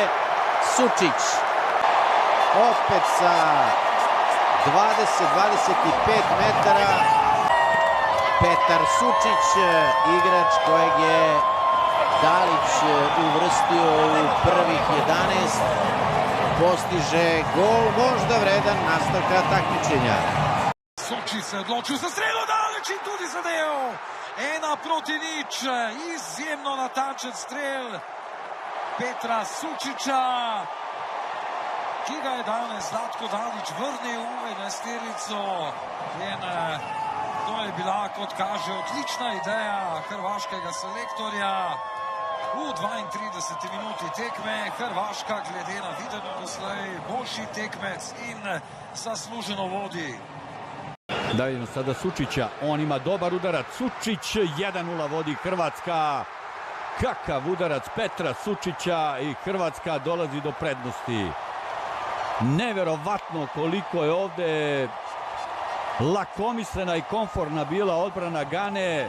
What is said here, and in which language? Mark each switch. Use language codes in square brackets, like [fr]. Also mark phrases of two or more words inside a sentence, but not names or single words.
[sr] Sučić. Opet sa 20-25 metara. Petar Sučić, igrač kojeg je Dalić uvrstio u prvih 11, postiže gol možda vredan nastavka takmičenja. [sl] Sučić se odločil za strelo, Dalić in tudi zadel. 1:0, izjemno natačen strel Petra Sučića, ki ga je danes Zlatko Dalić vrnil v enajsterico. To je bila, kot kaže, odlična ideja hrvaškega selektorja. V 32. minuti tekme Hrvaška glede na videno doslej boljši tekmec in zasluženo vodi. [sr] Da vidimo sada Sučića, on ima dobar udarac, Sučić, 1:0 vodi Hrvatska. Kakav udarac Petra Sučića i Hrvatska dolazi do prednosti. Neverovatno koliko je ovde lakomislena i komfortna bila odbrana Gane.